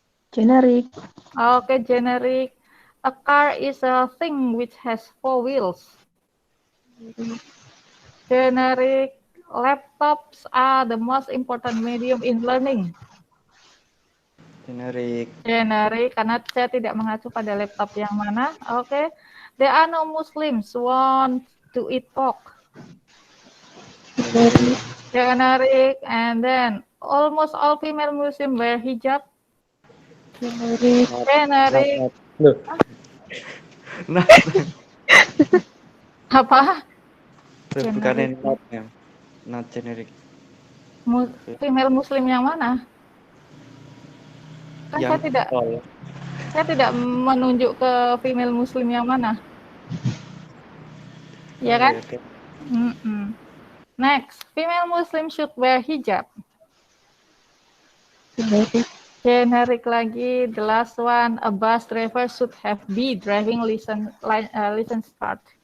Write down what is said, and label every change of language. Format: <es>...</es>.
<en>Generic. Okay, generic. A car is a thing which has 4 wheels. Generic. Laptops are the most important medium in learning. Generic.</en> <id>Generic, karena saya tidak mengacu pada laptop yang mana.</id> <en>Okay. There are no Muslims want to eat pork. Generic. And then almost all female Muslim wear hijab. Generic.</en> <id>Loh. Nah, Apa? bukannya</id> <en>not ya. Not generic.</en> <id>Female Muslim yang mana? Kan Yang saya tidak menunjuk ke female Muslim yang mana. Ya kan?</id> <en>Okay. Next, female Muslim should wear hijab. Generic</en> <id>lagi,</id> <en>the last one, a bus driver should have B driving license card.</en>